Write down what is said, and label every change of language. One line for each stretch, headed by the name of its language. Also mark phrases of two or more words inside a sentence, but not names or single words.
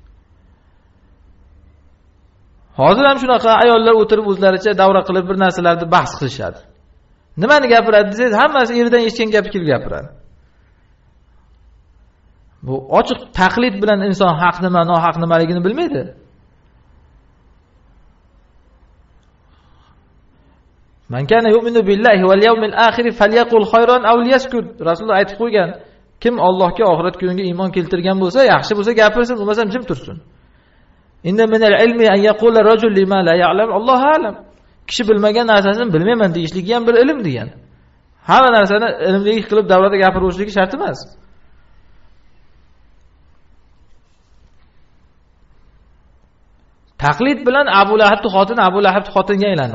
Uzbek: Hozir ham shunaqa ayollar o'tirib o'zlaricha davra qilib bir narsalarni bahs qilishadi. Nimani gapiradi desangiz, hammasi eridan eshitgan gapni kelib gapiradi. Bu ochiq taqlid bilan inson haq nima, nohaq nimaligini bilmaydi.
Arabic: من كان يؤمن بالله واليوم الآخر فليقل خيرا أو ليصمت.
Uzbek: Rasululloh aytib qo'ygan, kim Allohga, oxirat kuniga iymon keltirgan bo'lsa, yaxshi bo'lsa gapirsin, bo'lmasa jim tursin.
Arabic: إن من العلم أن يقول رجل لما لا يعلم, الله أعلم.
Uzbek: Kishi bilmagan narsasini bilmayman deyishligi ham bir ilm degan. Hamma narsani ilmli qilib davrada gapirishligi shart emas. Taqlid bilan Abu Lahabning xotini Abu Lahabning xotiniga aylandi.